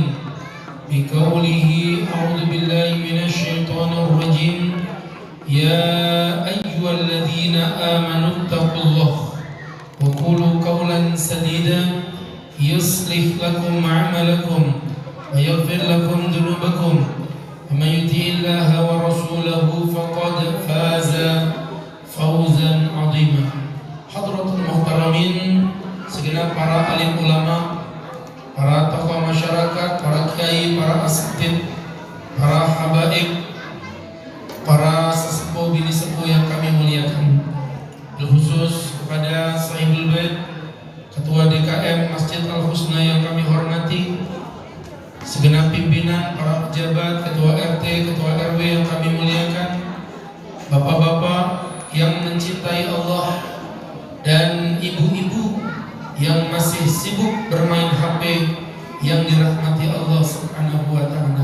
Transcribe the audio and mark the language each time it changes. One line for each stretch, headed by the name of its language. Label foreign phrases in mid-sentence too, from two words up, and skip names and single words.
Arabic: بقوله أعوذ بالله من الشيطان الرجيم يا أيها الذين آمنوا اتقوا الله وقولوا قولا سديدا يصلح لكم أعمالكم ويغفر لكم ذنوبكم ومن يطع الله ورسوله فقد فاز فوزا عظيما. حضرة المحترمين,
Indonesian: segenap para alim ulama, para tokoh masyarakat, para kiai, para asatid, para habaib, para sesepuh bini sepuh yang kami muliakan, khusus kepada
Arabic: صاحب البيت,
Indonesian: Ketua DKM Masjid Al-Husna yang kami hormati, segenap pimpinan, para pejabat, Ketua RT, Ketua RW yang kami muliakan, bapak-bapak yang mencintai Allah, dan ibu-ibu yang masih sibuk bermain HP yang dirahmati Allah
Arabic: سبحانه وتعالى.